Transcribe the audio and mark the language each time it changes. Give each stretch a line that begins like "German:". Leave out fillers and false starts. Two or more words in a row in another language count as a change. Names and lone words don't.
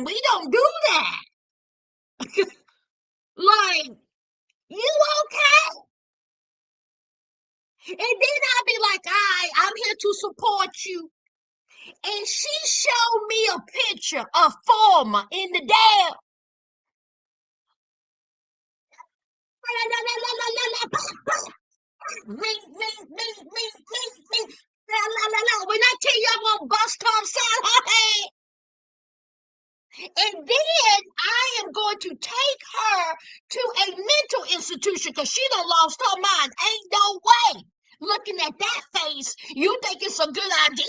English: We don't do that. Like, you okay? And then I'll be like, all right, I'm here to support you. And she showed me a picture of former in the dam. Me, me, me, me, me, me. La, la, la, la. When I tell you I'm gonna bust her upside her head, and then I am going to take her to a mental institution because she done lost her mind. Ain't no way. Looking at that face, you think it's a good idea?